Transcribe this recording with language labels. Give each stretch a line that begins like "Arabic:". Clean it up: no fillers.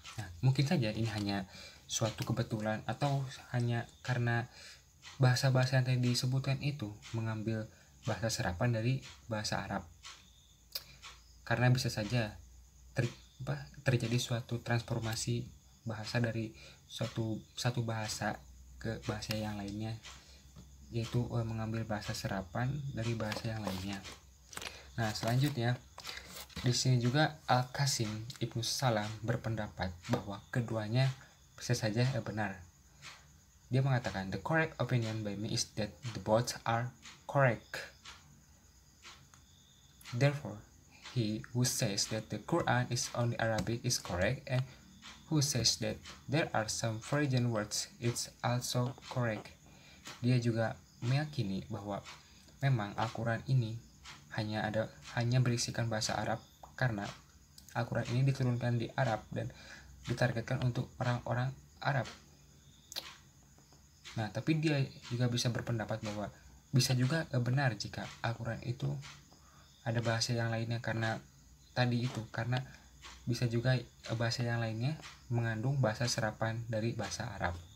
Indonesian: Nah, mungkin saja ini hanya suatu kebetulan, atau hanya karena bahasa-bahasa yang tadi disebutkan itu mengambil bahasa serapan dari bahasa Arab, karena bisa saja terjadi suatu transformasi bahasa dari satu bahasa ke bahasa yang lainnya, yaitu mengambil bahasa serapan dari bahasa yang lainnya. Nah, selanjutnya di sini juga Al-Qasim Ibnu Salam berpendapat bahwa keduanya bisa saja benar. Dia mengatakan,
English: the correct opinion by me is that the both are correct. Therefore, he who says that the Quran is only Arabic is correct, and who says that there are some Persian words it's also correct.
Indonesian: Dia juga meyakini bahwa memang Al-Quran ini hanya berisikan bahasa Arab, karena Al-Quran ini diturunkan di Arab dan ditargetkan untuk orang-orang Arab. Nah, tapi dia juga bisa berpendapat bahwa bisa juga benar jika Al-Quran itu ada bahasa yang lainnya, karena bisa juga bahasa yang lainnya mengandung bahasa serapan dari bahasa Arab.